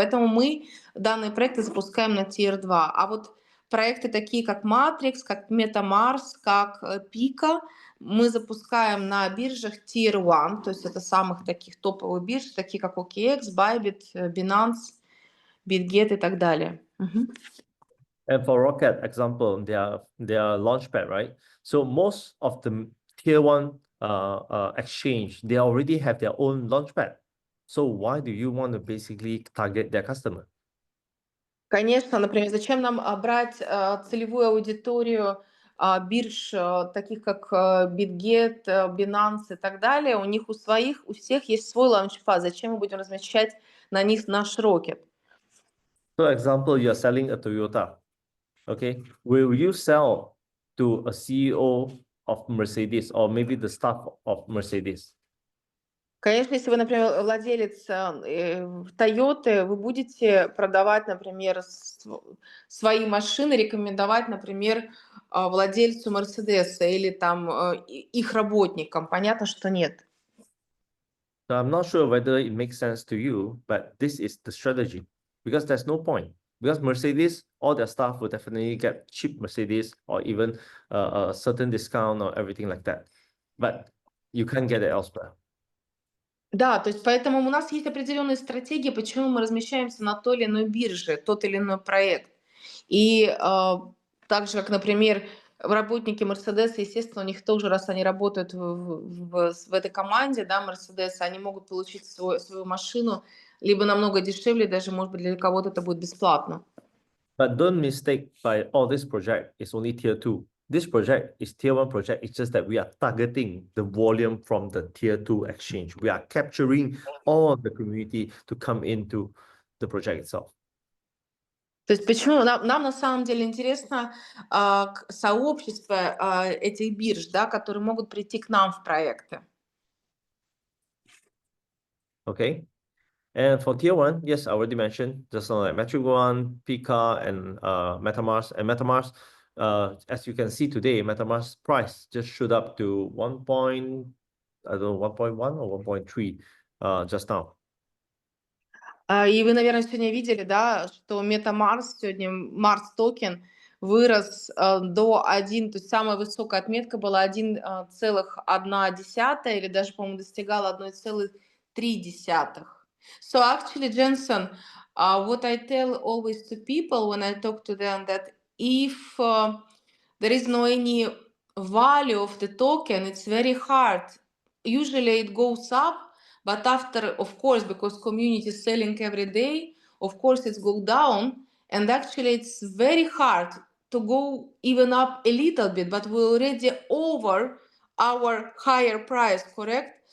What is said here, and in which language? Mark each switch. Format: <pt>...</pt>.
<ru>Поэтому мы данные проекты запускаем на Tier 2. А вот проекты такие, как Matrix, как MetaMask, как Pika, мы запускаем на биржах Tier 1, то есть это самых таких топовых бирж, такие как OKX, Bybit, Binance, BitGet и так далее.</ru> <en>And for Rocket, example, their launchpad, right? So most of the tier 1 exchange, they already have their own launchpad. So why do you want to basically target their customer?</en> <ru>Конечно, например, зачем нам брать целевую аудиторию бирж, таких как BitGet, Binance и так далее? У них у всех есть свой лаунчпад. Зачем мы будем размещать на них наш Rocket?</ru> <en>So example, you're selling a Toyota, okay? Will you sell to a CEO of Mercedes or maybe the staff of Mercedes?</en> <ru>Конечно, если вы, например, владелец Toyota, вы будете продавать, например, свои машины, рекомендовать, например, владельцу Мерседеса или там их работникам. Понятно, что нет.</ru> <en>So I'm not sure whether it makes sense to you, but this is the strategy because there's no point. Because Mercedes, all their staff will definitely get cheap Mercedes or even a certain discount or everything like that. But you can't get it elsewhere.</en> <ru>Да, то есть поэтому у нас есть определенные стратегии, почему мы размещаемся на той или иной бирже, тот или иной проект. И так же, как, например, работники Мерседеса, естественно, у них тоже, раз они работают в этой команде, да, Мерседеса, они могут получить свою машину либо намного дешевле, даже, может быть, для кого-то это будет бесплатно.</ru> <en>But don't mistake by all this project is only tier 2. This project is tier 1 project. It's just that we are targeting the volume from the tier 2 exchange. We are capturing all of the community to come into the project itself.</en> <ru>То есть почему нам на самом деле интересно сообщество этих бирж, да, которые могут прийти к нам в проекты.</ru> <en>Okay. And for tier 1, yes, I already mentioned just like Metric One, Pika, and MetaMask. And MetaMask, as you can see today, MetaMask price just shoot up to 1.1 or 1.3 just now.</en> <ru>И вы, наверное, сегодня видели, да, что MetaMask сегодня, Mars токен вырос до 1, то есть самая высокая отметка была 1,1 или даже, по-моему, достигала 1,3.</ru> <en>So actually, Jensen, what I tell always to people when I talk to them that if there is no any value of the token, it's very hard. Usually it goes up, but after, of course, because community is selling every day, of course it's go down, and actually it's very hard to go even up a little bit, but we're already over our higher price, correct?</en>